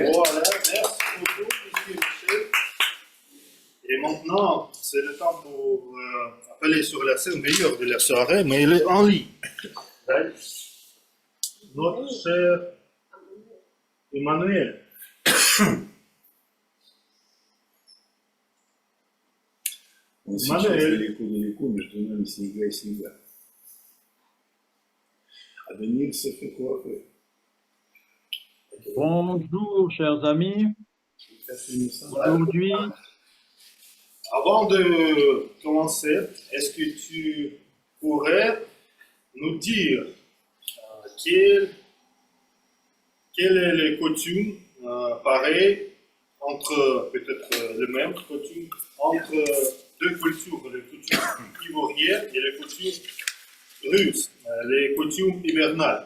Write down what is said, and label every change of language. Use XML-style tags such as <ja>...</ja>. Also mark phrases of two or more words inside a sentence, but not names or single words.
<fr>Voilà, merci beaucoup, M. Michel. Et maintenant, c'est le temps pour appeler sur la scène meilleure de la soirée, mais il est en ligne. Notre cher Emmanuel.</fr> <ru>Он сейчас далеко-далеко между нами снега и снега.</ru> <fr>А Даниил se fait coiffer. Bonjour, chers amis. Aujourd'hui, Avant de commencer, est-ce que tu pourrais nous dire quelle est les coutumes pareilles entre peut-être les mêmes coutumes, entre deux cultures, les coutumes ivoiriennes et les coutumes russes, les coutumes hivernales.</fr>